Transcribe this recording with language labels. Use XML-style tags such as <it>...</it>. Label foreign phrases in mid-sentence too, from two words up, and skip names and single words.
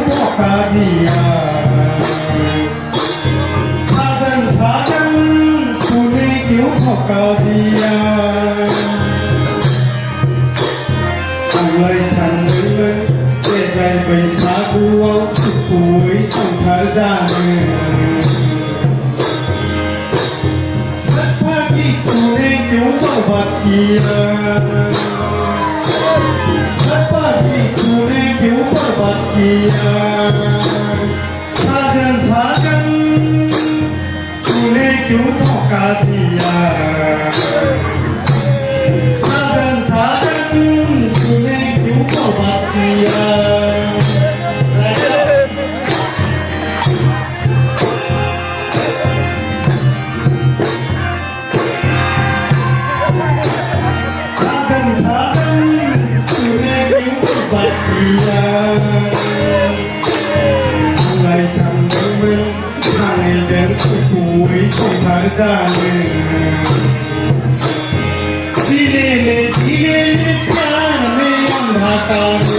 <hi>दिया साजन साजन तूने क्यों धोखा दिया</hi> <brx>आंलाय सानदोंमोन देग्लाय बैसागुआव सुखुयै संसार जानो</brx> <hi>सदभागी तूने क्यों बर्बाद किया सदभागी तूने क्यों बर्बाद किया साजन साजन तूने क्यों धोखा दिया साजन साजन तूने क्यों बर्बाद किया साजन साजन तूने क्यों बर्बाद किया</hi> <brx>आंलाय सानदोंमोन सानैजों सुखुयै संसार जानो</brx> <hi>धीरे धीरे प्यार में अंधा</hi>